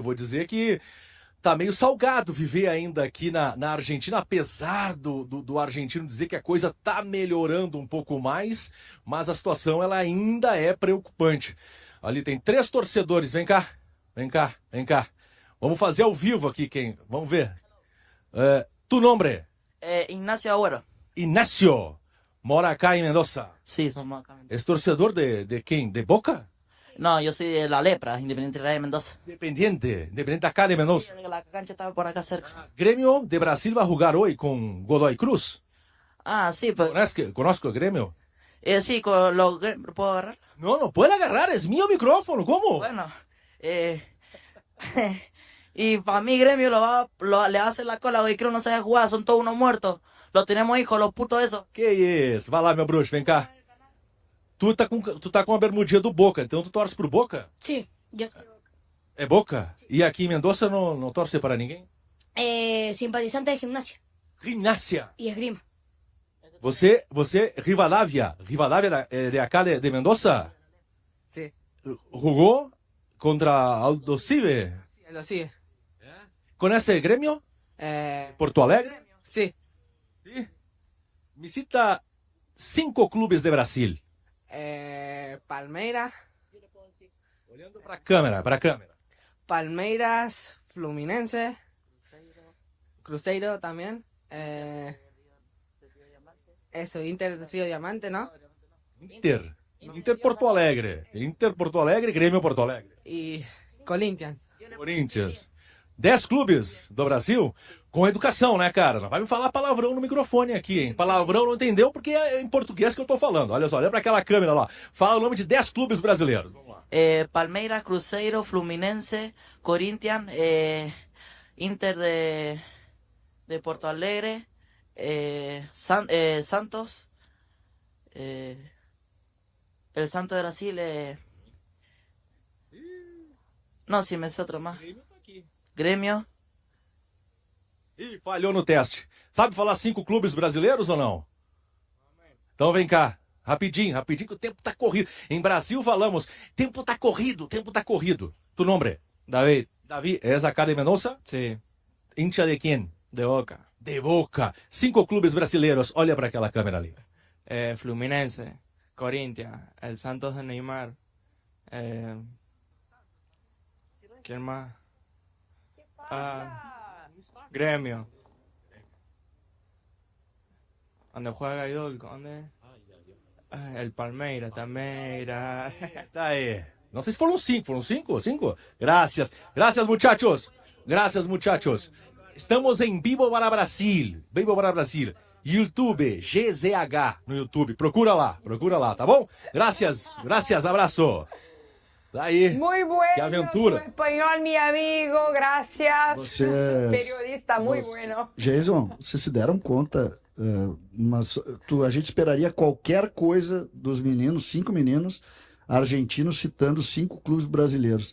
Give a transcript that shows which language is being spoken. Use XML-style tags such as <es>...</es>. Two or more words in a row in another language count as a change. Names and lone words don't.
<pt>Vou dizer que tá meio salgado viver ainda aqui na Argentina, apesar do argentino dizer que a coisa tá melhorando um pouco mais, mas a situação ela ainda é preocupante. Ali tem 3 torcedores, vem cá. Vamos fazer ao vivo aqui, vamos ver.</pt> <es>Tu nombre? Ignacio Agüero. Ignacio, mora acá en Mendoza. Sí, somos acá. ¿Es torcedor de quién? ¿De Boca? No, yo soy de La Lepra, Independiente Real de Mendoza. Independiente acá de Mendoza. La cancha estaba por acá cerca. Gremio de Brasil va a jugar hoy con Godoy Cruz. Ah, sí, pues. Conozco el Gremio. Sí, ¿puedo agarrar? No puede agarrar, es mío micrófono, ¿cómo? Bueno, y para mí Gremio le va a hacer la cola, hoy creo no sabe jugar, son todos unos muertos. Los tenemos hijos, los putos esos.</es> <pt>Que isso? Vai lá, meu bruxo, vem cá. Tu tá com a bermudinha do Boca, então tu torce pro Boca?</pt> <es>Sí, yo soy</es> <pt>É Boca? E aqui em Mendoza não torce para ninguém?</pt> <es>simpatizante de gimnasia Gimnasia. y esgrima.</es> <pt>Você, Rivadavia de acá de Mendoza?</pt> <es>Sí, ¿Jugó contra Aldo Cive? sí, lo sigue. ¿Conoce el Gremio? ¿Porto Alegre? Sí. Sí. Visita 5 clubes de Brasil. Palmeiras,</es> <pt>Olhando para a câmera.</pt> <es>Palmeiras, Fluminense, Cruzeiro también. Eso, Inter de Río Diamante, ¿no? Inter Porto Alegre. Grêmio Porto Alegre. Y Corinthians. Corinthians.</es> <pt>10 clubes do Brasil com educação, né, cara? Não vai me falar palavrão no microfone aqui, hein? Palavrão não entendeu porque é em português que eu tô falando. Olha só, olha pra aquela câmera lá. Fala o nome de 10 clubes brasileiros. Vamos lá. Palmeiras, Cruzeiro, Fluminense, Corinthians, Inter de Porto Alegre, Santos,</pt> <es>el Santo de Brasil, no, sí, me sé otro más. Grêmio.</es> <pt>Ih, falhou no teste. Sabe falar 5 clubes brasileiros ou não? Então vem cá. Rapidinho, que o tempo tá corrido. Em Brasil falamos, tempo tá corrido. Tu nome? David,</pt> <es>David, ¿es acá de Mendoza? sí, Hincha de quién? de Boca.</es> <pt>De Boca. 5 clubes brasileiros. Olha para aquela câmera ali. Fluminense, Corinthians,</pt> <es>el Santos de Neymar. ¿Quién más? Gremio. ¿Dónde juega Gaidol? ¿Dónde? El Palmeiras, Tameira.</es> <pt>Tá aí. Não sei se foram 5. Foram 5? 5?</pt> <es>Gracias. Gracias, muchachos.</es> <pt>Estamos em Vivo para Brasil. YouTube, GZH no YouTube. Procura lá, tá bom? Gracias, abraço. Daí.</pt> <es>Muy bueno. Que aventura.</es> <pt>Tu espanhol,</pt> <es>mi amigo. Gracias.</es> <pt>Vocês-</pt> <es>Periodista muy</es> <pt>você-</pt> <es>bueno.</es> <pt>Jason, vocês se deram conta, mas a gente esperaria qualquer coisa dos meninos, 5 meninos argentinos citando 5 clubes brasileiros.</pt>